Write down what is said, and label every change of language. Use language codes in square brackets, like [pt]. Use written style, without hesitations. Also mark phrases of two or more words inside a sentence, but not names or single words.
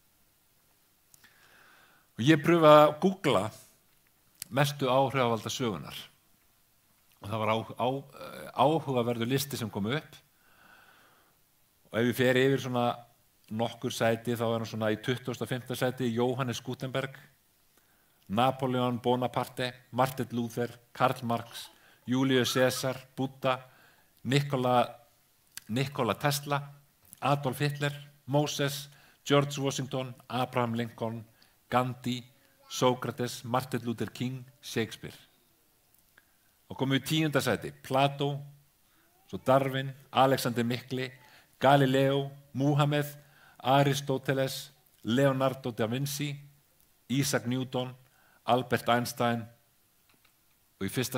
[is] Og ég pröfaði að googla mestu áhrifavalda sögunar. Og það var áhugaverður listi sem kom upp. Og ef við fer yfir svona nokkur sæti, þá er hann svona í 25. sæti Jóhannes Gutenberg, Napoleon Bonaparte, Martin Luther, Karl Marx, Julius Caesar, Buddha, Nikola Tesla, Adolf Hitler, Moses, George Washington, Abraham Lincoln, Gandhi, Sókrates, Martin Luther King, Shakespeare. Og komum við í 10. sæti, Plato, svo Darwin, Alexander Mikli, Galileo, Muhammed, Aristoteles, Leonardo da Vinci, Isaac Newton, Albert Einstein og í 1.